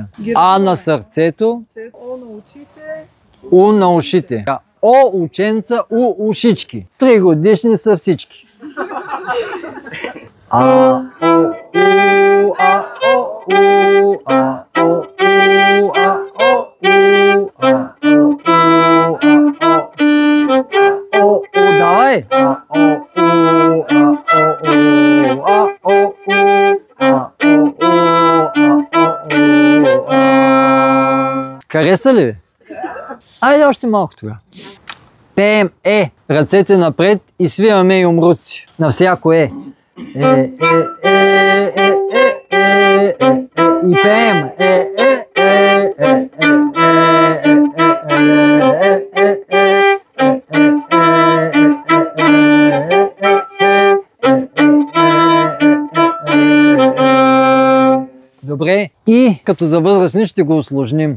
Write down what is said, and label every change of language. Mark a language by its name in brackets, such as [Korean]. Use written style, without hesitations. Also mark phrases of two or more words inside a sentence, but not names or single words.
[Bulgarian] А на сърцето. О на очите. У на ушите. О ученца, у ушички. 3 годишни са всички. А, о, у, а, о, у, а, о, у, а, о, у, а, о, о, давай. А, о, у, а, о, у, а, о, у. Хареса ли ви? Айде още малко тогава. Пеем ръцете напред и свиваме юмруци. На всяко и пеем Добре, и като за възрастни ще го усложним.